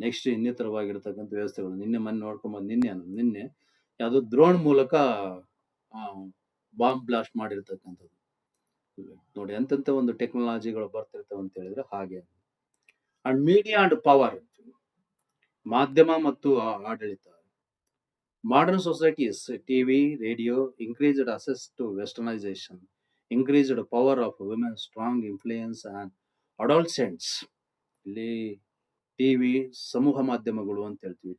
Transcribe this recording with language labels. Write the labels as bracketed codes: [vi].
[kn] Next ಇನ್ನಿತರವಾಗಿರ್ತಕ್ಕಂಥ ವ್ಯವಸ್ಥೆಗಳು. ಮೊನ್ನೆ ನೋಡ್ಕೊಂಬಂದು ನಿನ್ನೆ ಯಾವುದೋ ಡ್ರೋನ್ ಮೂಲಕ ಬಾಂಬ್ ಬ್ಲಾಸ್ಟ್ ಮಾಡಿರ್ತಕ್ಕಂಥದ್ದು. ನೋಡಿ ಎಂತೆಂಥ ಒಂದು ಟೆಕ್ನಾಲಜಿಗಳು ಬರ್ತಿರ್ತವೆ ಅಂತ ಹೇಳಿದ್ರೆ ಹಾಗೆ. [en] and media and power, [kn] ಮಾಧ್ಯಮ ಮತ್ತು ಆಡಳಿತ. [en] Modern societies, TV, radio, increased access to westernization, increased power of women, strong influence and adolescents. [kn] ಇಲ್ಲಿ ಟಿವಿ, ಸಮೂಹ ಮಾಧ್ಯಮಗಳು ಅಂತ ಹೇಳ್ತೀವಿ.